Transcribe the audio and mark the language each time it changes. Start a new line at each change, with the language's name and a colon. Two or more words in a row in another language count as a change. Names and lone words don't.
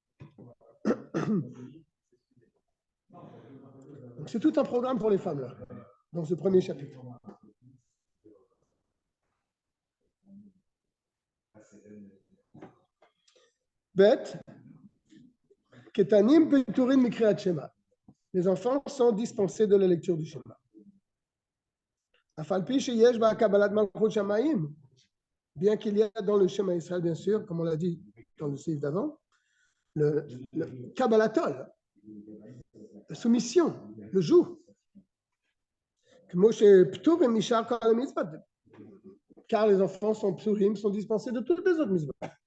French: Donc c'est tout un programme pour les femmes là, dans ce premier chapitre.
Hebrew: ב, קטנים פטורין מקריאת שמע.
French: Les enfants sont dispensés de la lecture du schéma.
Hebrew: אף על פי שיש בה קבלת מלכות שמים.
French: Bien qu'il y a dans le schéma Israël, bien sûr, comme on l'a dit dans le livre d'avant, le kabbalatol, la soumission, le joug. Car les enfants sont psurim, sont dispensés de toutes les autres mitzvot.